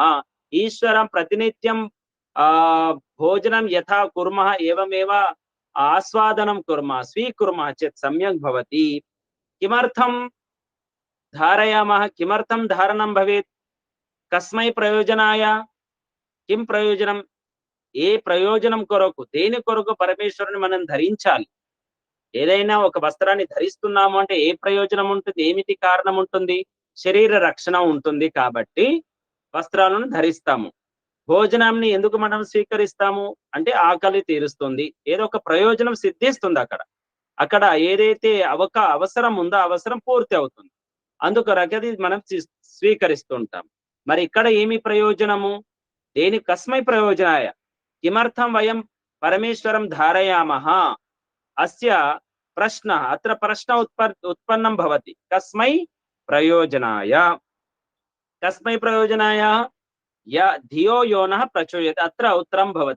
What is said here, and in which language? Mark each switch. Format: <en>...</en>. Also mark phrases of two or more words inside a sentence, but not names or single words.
<sa>ईश्वरं प्रतिनित्यं भोजनं यथा कुर्मः एवमेव आस्वादनं कुर्मः, स्वीकुर्मः चेत् सम्यक् भवति। किमर्थं धारयामः? किमर्थं धारणं भवेत्? कस्मै प्रयोजनाय? किं प्रयोजनं?</sa> <te>ఏ ప్రయోజనం కొరకు, దేని కొరకు పరమేశ్వరుని మనం ధరించాలి? ఏదైనా ఒక వస్త్రాన్ని ధరిస్తున్నాము అంటే ఏ ప్రయోజనం ఉంటుంది? ఏమిటి కారణం ఉంటుంది? శరీర రక్షణ ఉంటుంది కాబట్టి వస్త్రాలను ధరిస్తాము. భోజనాన్ని ఎందుకు మనం స్వీకరిస్తాము అంటే ఆకలి తీరుస్తుంది, ఏదో ఒక ప్రయోజనం సిద్ధిస్తుంది. అక్కడ ఏదైతే అవసరం ఉందో అవసరం పూర్తి అవుతుంది, అందుకొరకది మనం స్వీకరిస్తుంటాం. మరి ఇక్కడ ఏమి ప్రయోజనము? దేని</te> <sa>కస్మై ప్రయోజనాయ? किमर्थं वयं परमेश्वरं धारयामः? अस्य प्रश्न अत्र प्रश्न उत्पन्नं भवति। कस्मै प्रयोजनाय? कस्मै प्रयोजनाय? धियो यो नः प्रचोदयात्। अत्र उत्तरं भवति।</sa>